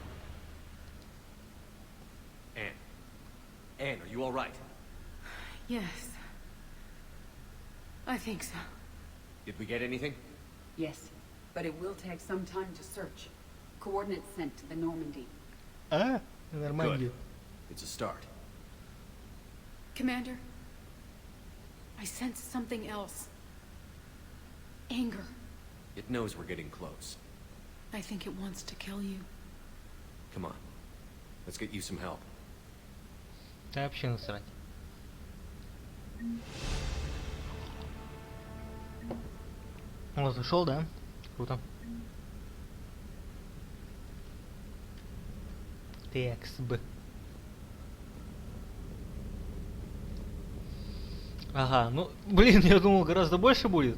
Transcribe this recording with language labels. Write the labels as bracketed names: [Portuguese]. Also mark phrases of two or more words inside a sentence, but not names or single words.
[English] Anne. Anne, are you all right? Yes. I think so. Did we get anything? Yes, but it will take some time to search. Coordinates sent to the Normandy. [Russian] А? Нормально. [English] Good. It's a start. Commander, I sense something else. Anger. It knows we're getting close. I think it wants to kill you. Come on. Let's get you some help. [Russian] Да вообще насрать. Вот, зашел, да? Круто. TXB. Ага, ну, блин, я думал гораздо больше будет.